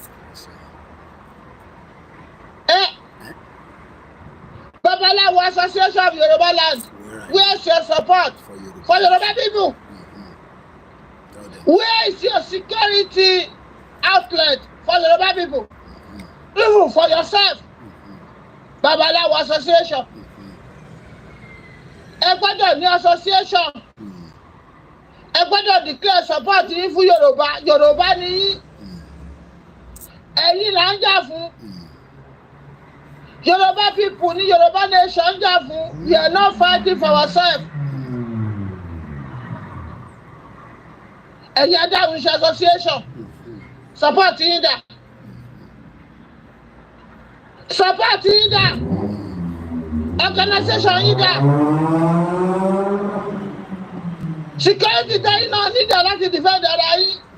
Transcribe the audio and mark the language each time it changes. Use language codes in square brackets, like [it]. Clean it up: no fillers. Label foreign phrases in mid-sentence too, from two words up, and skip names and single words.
[en] Babalawo Association of Yoruba land. Where's your support for Yoruba people? Where is your security outlet for Yoruba people? Even for yourself. Babalawo Association. [yo] ẹ gbọ́dọ̀ ní association, ẹ gbọ́dọ̀ [en] declare support [yo] yín fún Yorùbá. Yorùbá ni yín, ẹ̀yin là ń jà fún. [en] Yoruba people [yo] ní Yorùbá nation ń jà fún. [en] We are not fighting for ourselves. [yo] Ẹ̀yin adáhùn iṣẹ́ [en] association, support [yo] yín dà. Support yín dà. Organization yín dà. Security tẹ́yìn náà nídà láti defend ara yín.